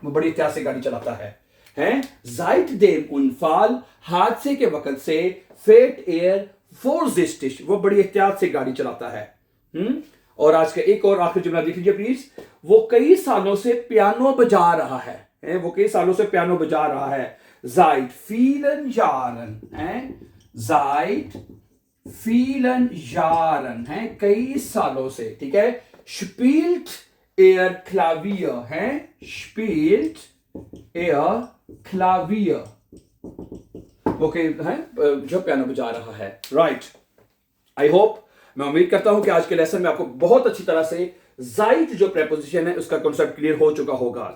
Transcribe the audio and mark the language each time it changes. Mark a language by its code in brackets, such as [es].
[hi] वो बड़ी एहतियात से गाड़ी चलाता है, हैं? [de] seitdem Unfall [hi] हादसे के वक्त से [de] fährt er vorsichtig [hi] वो बड़ी एहतियात से गाड़ी चलाता है। और आज का एक और आखिरी जुमला देख लीजिए प्लीज। वो कई सालों से पियानो बजा रहा है, वो कई सालों से पियानो बजा रहा है। [de] seit vielen Jahren, seit vielen Jahren, [hi] कई सालों से, ठीक है। [de] spielt er Klavier, spielt er Klavier [hi] okay, है जो पियानो बजा रहा है, राइट। आई होप, मैं उम्मीद करता हूं कि आज के लेसन में आपको बहुत अच्छी तरह से जाइट जो प्रेपोजिशन है उसका कॉन्सेप्ट क्लियर हो चुका होगा।